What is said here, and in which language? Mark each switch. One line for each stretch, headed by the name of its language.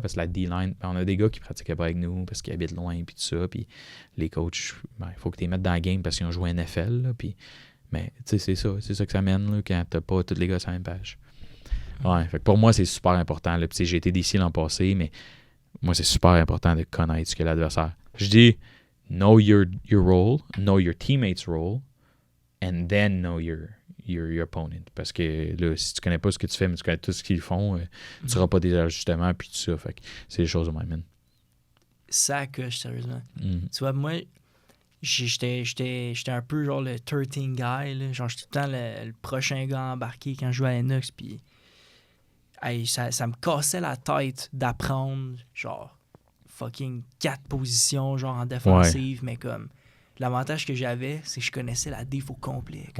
French: Parce que la D-line, on a des gars qui pratiquaient pas avec nous parce qu'ils habitent loin puis tout ça. Puis les coachs, il faut que tu les mettes dans la game parce qu'ils ont joué NFL. Là, puis, mais tu sais, c'est ça que ça mène là, quand t'as pas tous les gars sur la même page. Ouais, fait que pour moi, c'est super important. Là, j'ai été d'ici l'an passé, mais moi, c'est super important de connaître ce que l'adversaire. Je dis,
English: know your role, know your teammate's role, and then know your opponent.
French: Parce que là, si tu connais pas ce que tu fais, mais tu connais tout ce qu'ils font, tu n'auras pas des ajustements, puis tout ça. Fait que c'est des choses de même. Ça coche, sérieusement. Mm. Tu vois, moi, j'étais un peu genre le 13 guy, là. Genre, j'étais tout le temps le prochain gars embarqué quand je jouais à Linux, puis hey, ça me cassait la tête d'apprendre, genre, fucking 4 positions, genre, en défensive, mais comme, l'avantage que j'avais, c'est que je connaissais la déf au complet.